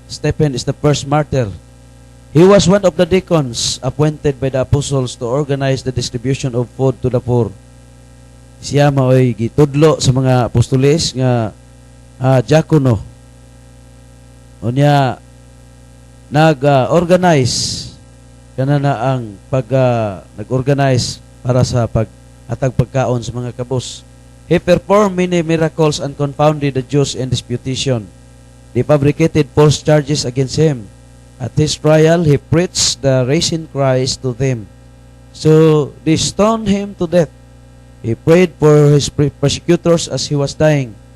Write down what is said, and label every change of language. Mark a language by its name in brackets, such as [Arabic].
[English] Stephen is the first martyr. He was one of the deacons appointed by the apostles to organize the distribution of food to the poor. [Cebuano] Siya maoy gitudlo sa mga apostoles nga diakono. Unya nag-organize kanana ang nag-organize para sa pag-atag pagkaon sa mga kabus. [English] He performed many miracles and confounded the Jews in disputation. They fabricated false charges against him. At his trial, he preached the risen Christ to them. So they stoned him to death. He prayed for his persecutors as he was dying.